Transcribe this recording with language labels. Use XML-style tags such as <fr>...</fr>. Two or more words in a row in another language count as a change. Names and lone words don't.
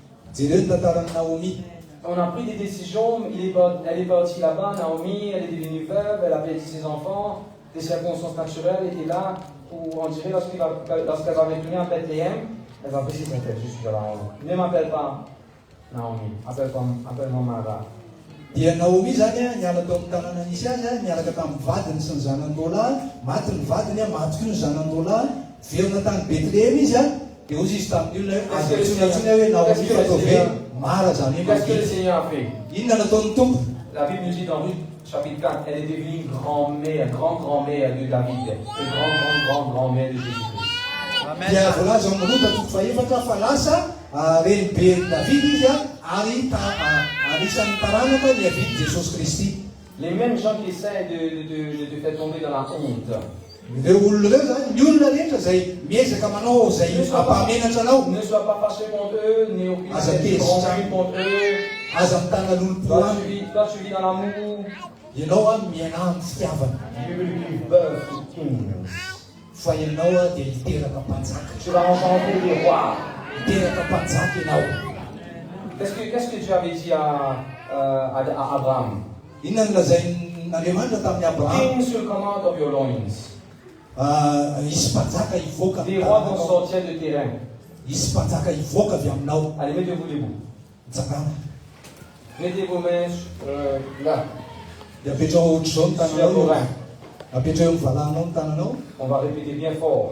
<fr>On a pris des décisions, elle est partie là-bas, Naomi, elle est devenue veuve, elle a perdu ses enfants, des circonstances naturelles étaient là, où on dirait lorsqu'elle va retourner à Bethléem, elle va baisser sa tête, je suis dans la honte. Ne m'appelle pas Naomi, appelle-moi Mara.</fr> <mg>Dia Naomi zany niala tao amin'ny tanàna nisy azy niaraka tamin'ny vadiny sy ny zanany-dola maty ny vadiny maty koa ny zanany-dola verina tany Bethléem izy dia ozy izy tamin'ny olona azotsonatsoina hoe Naomi fatao hoe Mara zany.</mg> <fr>Qu'est-ce que le Seigneur a fait?</fr> <mg>Inona nataon'ny tompo?</mg> <fr>La Bible nous dit dans Ruth chapitre 4, elle est devenue grand-grand-mère de David et grand-grand-grand-grand-mère de Jésus-Christ.</fr> <mg>Dia voalaza amin'ny Rota toko faefatra fa lasa renibe David izy ary anisan'ny taranaka ny avidy Jesosy Kristy.</mg> <fr>Les mêmes gens qui essaient de faire tomber dans la honte. Ne sois pas fâché contre eux, n'aie aucune rancune contre eux. Toi, tu vis dans l'amour.</fr> <en>You will give birth to kings.</en> <fr>Tu vas rencontrer des rois. Qu'est-ce que Dieu avait dit à Abraham?</fr> <en>Kings will come out of your loins.</en> <fr>Des rois vont sortir de terrain. Allez, mettez-vous debout. Mettez vos mains là. Sur vos reins. On va répéter bien fort.</fr>